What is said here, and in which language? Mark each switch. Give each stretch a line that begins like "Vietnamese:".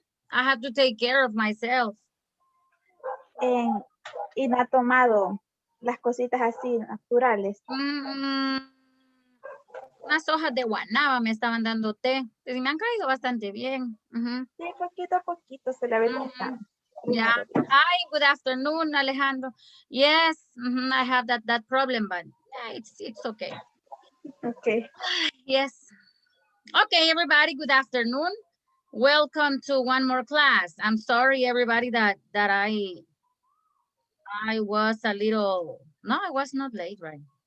English: I have to take care of myself.
Spanish: En, y no ha tomado las cositas así naturales. Mm, unas hojas de guanábana me estaban dando té. Y me han caído bastante bien. Sí, poquito a poquito se la ve quitando.
English: Yeah.
Spanish: Primero Dios.
English: Hi, good afternoon, Alejandro. Yes, I have that problem, but yeah, it's okay. Okay. Yes. Okay, everybody, good afternoon. Welcome to one more class. I'm sorry, everybody, that I was a little, no, I was not late, right?